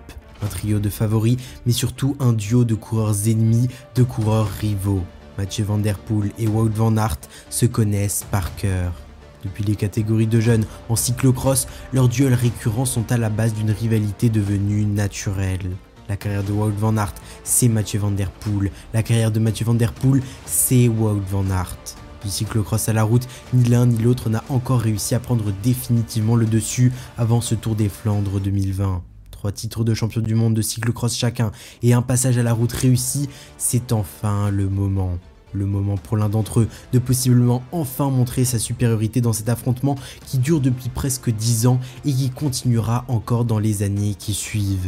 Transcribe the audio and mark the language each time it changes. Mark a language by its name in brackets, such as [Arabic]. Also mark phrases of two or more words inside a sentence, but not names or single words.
[French] Un trio de favoris, mais surtout un duo de coureurs ennemis, de coureurs rivaux. Mathieu Van der Poel et Wout van Aert se connaissent par cœur. Depuis les catégories de jeunes en cyclocross, leurs duels récurrents sont à la base d'une rivalité devenue naturelle. La carrière de Wout van Aert, c'est Mathieu Van der Poel. La carrière de Mathieu Van der Poel, c'est Wout van Aert. Du cyclocross à la route, ni l'un ni l'autre n'a encore réussi à prendre définitivement le dessus avant ce Tour des Flandres 2020. 3 titres de champion du monde de cyclocross chacun et un passage à la route réussi, c'est enfin le moment. Le moment pour l'un d'entre eux de possiblement enfin montrer sa supériorité dans cet affrontement qui dure depuis presque 10 ans et qui continuera encore dans les années qui suivent.